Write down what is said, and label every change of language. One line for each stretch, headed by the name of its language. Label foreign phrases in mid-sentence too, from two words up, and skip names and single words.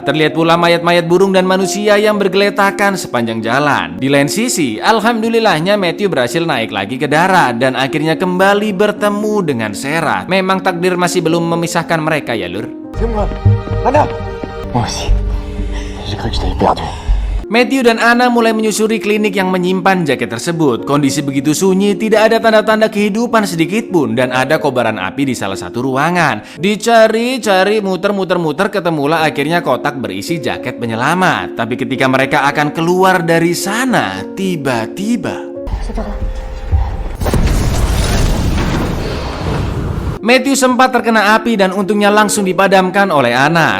Indonesian: Terlihat pula mayat-mayat burung dan manusia yang bergeletakan sepanjang jalan. Di lain sisi, alhamdulillahnya Matthew berhasil naik lagi ke darat dan akhirnya kembali bertemu dengan Sarah. Memang takdir masih belum memisahkan mereka ya lur.
French: C'est moi. Anna. Moi aussi. J'ai cru que je t'avais perdu.
Indonesian: Matthew dan Anna mulai menyusuri klinik yang menyimpan jaket tersebut. Kondisi begitu sunyi, tidak ada tanda-tanda kehidupan sedikit pun, dan ada kobaran api di salah satu ruangan. Dicari-cari, muter-muter, ketemulah akhirnya kotak berisi jaket penyelamat. Tapi ketika mereka akan keluar dari sana, tiba-tiba Matthew sempat terkena api dan untungnya langsung dipadamkan oleh Anna.